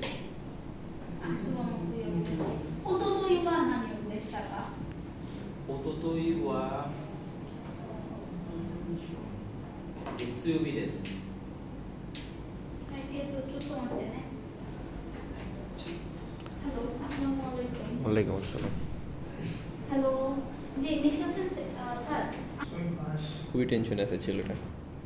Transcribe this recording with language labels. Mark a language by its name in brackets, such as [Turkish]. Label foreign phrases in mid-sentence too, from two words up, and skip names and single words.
[Japanese] 明日は木曜日です。おとといは何曜日でしたか？おとといは月曜日です。はい。ちょっと待ってね。হ্যালো [Arabic] السلام عليكم وعليكم السلام [Bangla] হ্যালো জি মিশকা স্যার খুবই টেনশনে আছে ছেলেটা